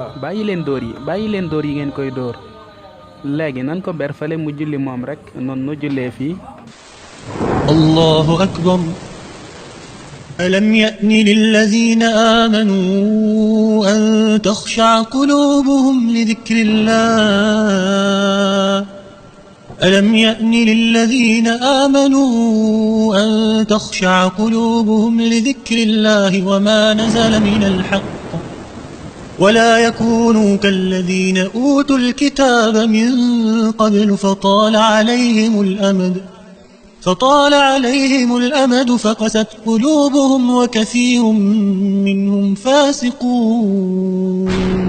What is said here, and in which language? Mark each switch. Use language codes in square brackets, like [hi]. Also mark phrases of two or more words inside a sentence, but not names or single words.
[wo] bàyyi leen dóor yi ngeen koy dóor léegi nan ko ber fale mu julli moom rek noonu nu jullee fii. [ar] الله أكبر. ألم يأن للذين آمنوا أن تخشع قلوبهم لذكر الله. ألم يأن للذين آمنوا أن تخشع قلوبهم لذكر الله وما نزل من الحق ولا يكونوا كالذين أوتوا الكتاب من قبل فطال عليهم الأمد فقست قلوبهم وكثير منهم فاسقون.